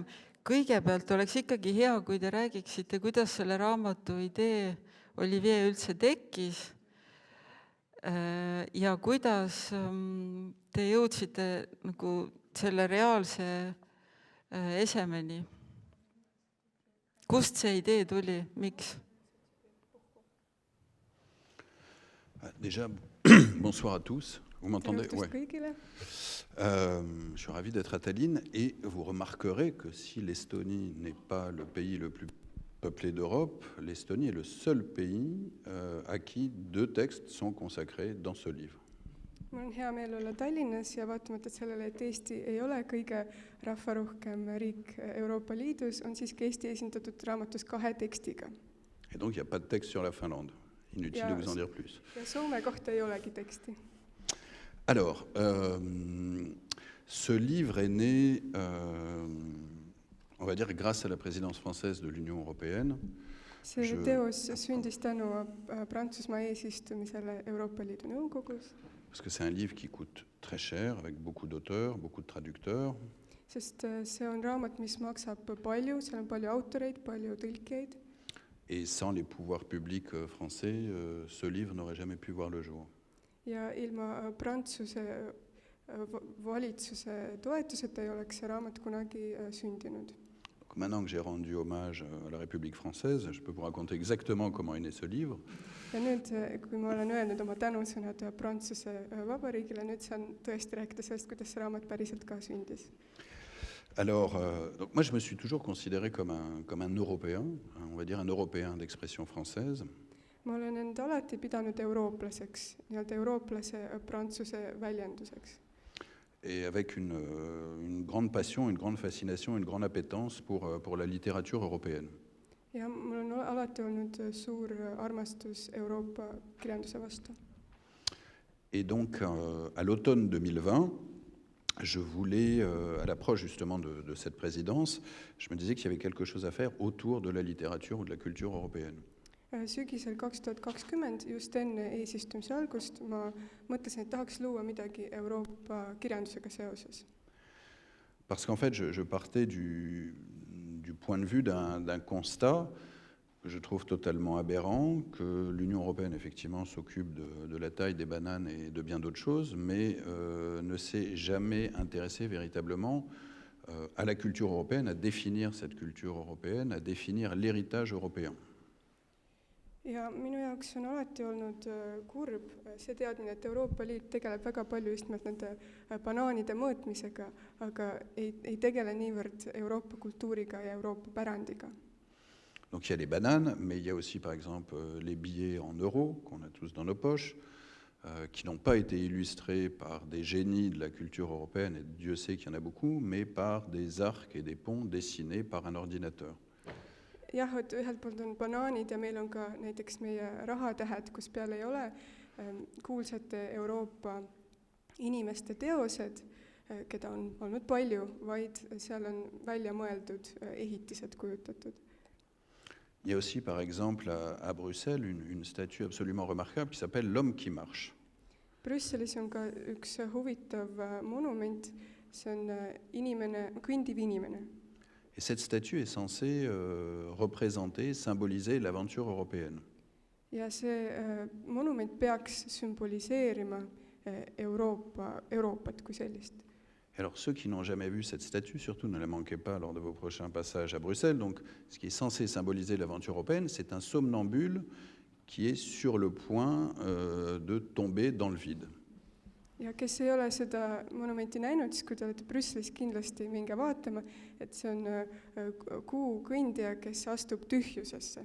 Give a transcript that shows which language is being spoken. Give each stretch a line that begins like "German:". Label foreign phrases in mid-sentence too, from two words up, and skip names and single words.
Estonian: Kõigepealt oleks ikkagi hea, kui te räägiksite, kuidas selle raamatu idee Olivier üldse tekkis ja kuidas te jõudsite nagu selle reaalse esemeni. Kust see idée tuli? Miks?
French: Déjà, bonsoir à tous. Vous m'entendez? Ouais. Je suis ravi d'être à Tallinn et vous remarquerez que si l'Estonie n'est pas le pays le plus peuplé d'Europe, l'Estonie est le seul pays à qui 2 textes sont consacrés dans ce livre.
Estonian: Mul on hea meel olla Tallinnas ja vaatamata sellele, et Eesti ei ole kõige rahvarohkem riik Euroopa Liidus, on siiski Eesti esindatud raamatus 2 tekstiga.
French: Et donc il n'y a pas de texte sur la Finlande. Inutile de vous en dire plus.
Estonian: Ja Soome kohta ei olegi teksti.
French: Alors, ce livre est né, on va dire, grâce à la présidence française de l'Union européenne.
Estonian: See teos sündis tänu Prantsusmaa eesistumisele Euroopa Liidu nõukogus.
French: Parce que c'est un livre qui coûte très cher, avec beaucoup d'auteurs, beaucoup de traducteurs.
Estonian: Sest see on raamat, mis maksab palju, seal on palju autoreid, palju tõlkeid.
French: Et sans les pouvoirs publics français, ce livre n'aurait jamais pu voir le jour.
Estonian: Ja ilma Prantsuse valitsuse toetuseta ei oleks see raamat kunagi sündinud.
French: Donc maintenant que j'ai rendu hommage à la République française, je peux vous raconter exactement comment est né ce livre.
Estonian: Ja nüüd, kui ma olen öelnud oma tänusõnad Prantsuse Vabariigile, nüüd saan tõesti rääkida sellest, kuidas see raamat päriselt ka sündis.
French: Alors, donc moi je me suis toujours considéré comme un Européen, on va dire un Européen d'expression française.
Estonian: Ma olen end alati pidanud eurooplaseks, nii-öelda eurooplase prantsuse väljenduseks.
French: Et avec une grande passion, une grande fascination, une grande appétence pour la littérature européenne.
Estonian: Ja mul on alati olnud suur armastus Euroopa kirjanduse vastu.
French: Et donc, à l'automne 2020, je voulais, à l'approche justement de cette présidence, je me disais qu'il y avait quelque chose à faire autour de la littérature ou de la culture européenne.
Estonian: Sügisel 2020, just enne eesistumise algust, ma mõtlesin, et tahaks luua midagi Euroopa kirjandusega seoses.
French: Parce qu'en fait, je partais du point de vue d'un constat que je trouve totalement aberrant, que l'Union européenne, effectivement, s'occupe de la taille des bananes et de bien d'autres choses, mais ne s'est jamais intéressée véritablement à la culture européenne, à définir cette culture européenne, à définir l'héritage européen.
Estonian: ja minu jaoks on alati olnud kurb see teadmine, et Euroopa Liit tegeleb väga palju just nimelt nende banaanide mõõtmisega, aga ei tegele niivõrd Euroopa kultuuriga ja Euroopa pärandiga.
French: Donc il y a les bananes, mais il y a aussi par exemple les billets en euros qu'on a tous dans nos poches, qui n'ont pas été illustrés par des génies de la culture européenne, et Dieu sait qu'il y en a beaucoup, mais par des arcs et des ponts dessinés par un ordinateur.
Estonian: Jah, et ühelt poolt on banaanid ja meil on ka näiteks meie rahatähed, kus peal ei ole kuulsate Euroopa inimeste teosed, keda on olnud palju, vaid seal on välja mõeldud ehitised kujutatud.
French: Il y a aussi par exemple à Bruxelles une statue absolument remarquable qui s'appelle l'homme qui marche.
Estonian: Brüsselis on ka üks huvitav monument, see on inimene, kõndiv inimene.
French: Et cette statue est censée représenter, symboliser l'aventure européenne.
Estonian: Ja see monument peaks sümboliseerima Euroopat kui sellist.
French: Alors ceux qui n'ont jamais vu cette statue, surtout ne la manquez pas lors de vos prochains passages à Bruxelles. Donc ce qui est censé symboliser l'aventure européenne, c'est un somnambule qui est sur le point de tomber dans le vide.
Estonian: Ja kes ei ole seda monumenti näinud, siis kui te olete Brüsselis, kindlasti minge vaatama, et see on kuu kõndija, kes astub tühjusesse.